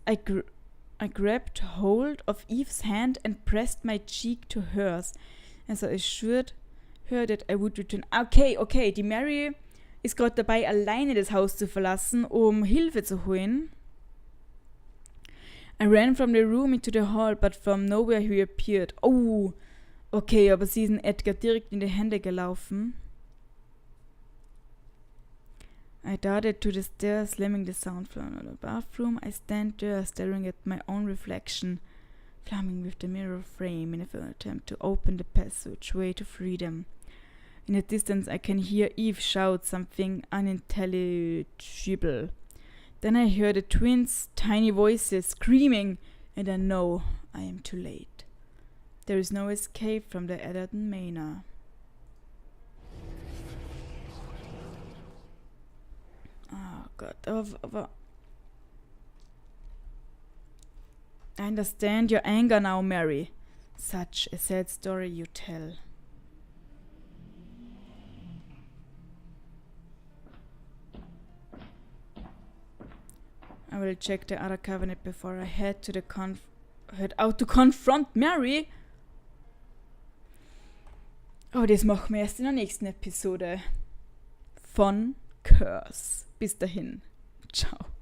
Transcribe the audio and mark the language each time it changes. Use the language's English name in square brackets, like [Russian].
[English] I grabbed hold of Eve's hand and pressed my cheek to hers. Also I assured her that I would return. [German] Okay, die Mary ist gerade dabei, alleine das Haus zu verlassen, um Hilfe zu holen. [English] I ran from the room into the hall, but from nowhere he appeared. [German] Oh, okay, aber sie ist Edgar direkt in die Hände gelaufen. [English] I darted to the stairs, slamming the sound from the bathroom. I stand there, staring at my own reflection, flaming with the mirror frame in an attempt to open the passageway to freedom. In the distance, I can hear Eve shout something unintelligible. Then I hear the twins' tiny voices screaming, and I know I am too late. There is no escape from the Atherton Manor. [German] Oh Gott, aber... [English] I understand your anger now, Mary. Such a sad story you tell. I will check the other cabinet before I head out to confront Mary. [German] Oh, das machen wir erst in der nächsten Episode von Curse. Bis dahin. Ciao.